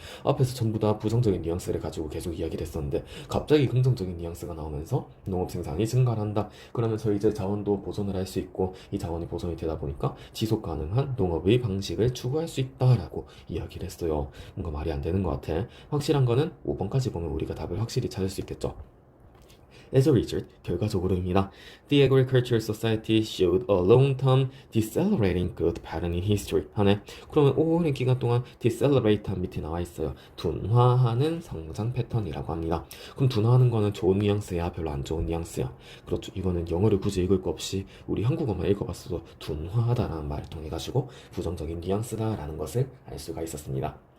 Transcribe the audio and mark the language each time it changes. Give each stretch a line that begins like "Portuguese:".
Korean: 앞에서 전부 다 부정적인 뉘앙스를 가지고 계속 이야기를 했었는데 갑자기 긍정적인 뉘앙스가 나오면서 농업 생산이 증가를 한다. 그러면서 이제 자원도 보존을 할 수 있고 이 자원이 보존이 되다 보니까 지속 가능한 농업의 방식을 추구할 수 있다라고 이야기를 했어요. 뭔가 말이 안 되는 것 같아. 확실한 거는 5번까지 보면 우리가 답을 확실히 찾을 수 있겠죠.
English: As a result,
Korean: 결과적으로입니다.
English: The Agricultural Society showed a long-term decelerating growth pattern in history.
Korean: 하네. 그러면 오랜 기간 동안 decelerate한 밑에 나와 있어요. 둔화하는 성장 패턴이라고 합니다. 그럼 둔화하는 거는 좋은 뉘앙스야, 별로 안 좋은 뉘앙스야. 그렇죠. 이거는 영어를 굳이 읽을 거 없이 우리 한국어만 읽어봤어도 둔화하다라는 말을 통해 가지고 부정적인 뉘앙스다라는 것을 알 수가 있었습니다.